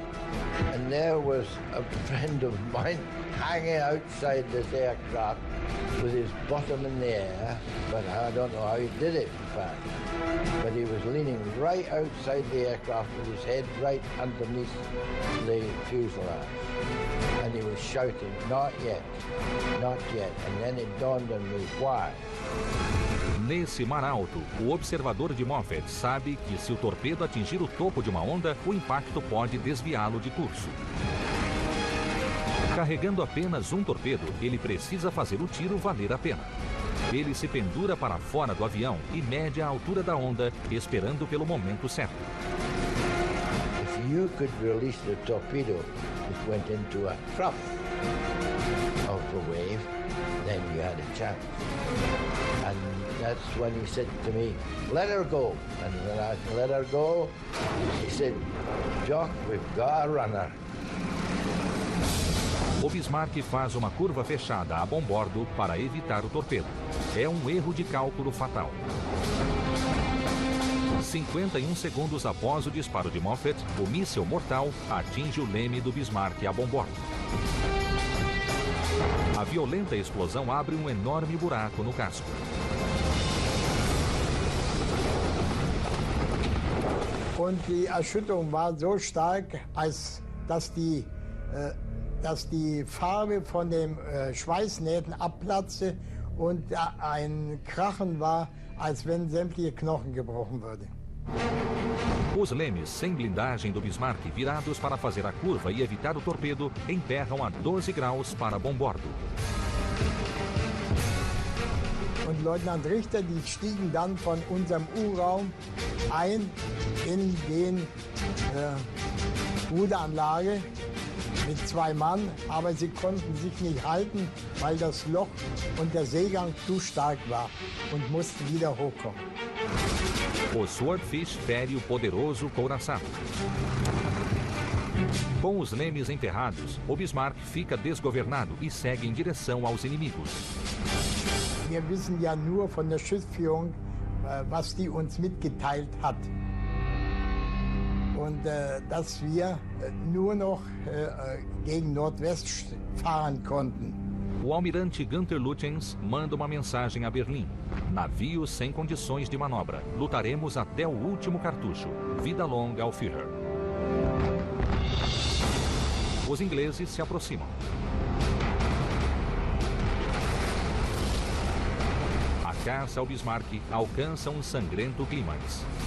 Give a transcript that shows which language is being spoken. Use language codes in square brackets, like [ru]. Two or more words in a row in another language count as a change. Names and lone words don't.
[en] And there was a friend of mine hanging outside this aircraft with his bottom in the air, but I don't know how he did it, in fact. But he was leaning right outside the aircraft with his head right underneath the fuselage. And he was shouting, "Not yet, not yet." And then it dawned on me why. [pt] Nesse mar alto, o observador de Moffett sabe que se o torpedo atingir o topo de uma onda, o impacto pode desviá-lo de curso. Carregando apenas um torpedo, ele precisa fazer o tiro valer a pena. Ele se pendura para fora do avião e mede a altura da onda, esperando pelo momento certo. [en] If you could release the torpedo that went into a trough of the wave, then you had a chance. And that's when he said to me, "Let her go." And when I let her go, he said, "Jock, we've got a runner." [pt] O Bismarck faz uma curva fechada a bombordo para evitar o torpedo. É um erro de cálculo fatal. 51 segundos após o disparo de Moffett, o míssil mortal atinge o leme do Bismarck a bombordo. A violenta explosão abre um enorme buraco no casco. [de] Und die Erschütterung war so stark, dass die Farbe von den Schweißnähten abplatzte und ein Krachen war, als wenn sämtliche Knochen gebrochen würden. [pt] Os lemes sem blindagem do Bismarck, virados para fazer a curva e evitar o torpedo, emperram a 12 graus para bombordo. [de] Und Leutnant Richter, die stiegen dann von unserem U-Raum ein in den Ruderanlage mit 2 Mann, aber sie konnten sich nicht halten, weil das Loch und der Seegang zu stark war und mussten wieder hochkommen. [pt] O Swordfish fere o poderoso couraçado. Com os lemes emperrados, o Bismarck fica desgovernado e segue em direção aos inimigos. [de] Wir wissen ja nur von der Schiffsführung, was die uns mitgeteilt hat. Und dass wir nur noch gegen Nordwest fahren konnten. [pt] O almirante Günther Lütjens manda uma mensagem a Berlim. Navio sem condições de manobra. Lutaremos até o último cartucho. Vida longa ao Führer. Os ingleses se aproximam. A caça ao Bismarck alcança um sangrento clímax.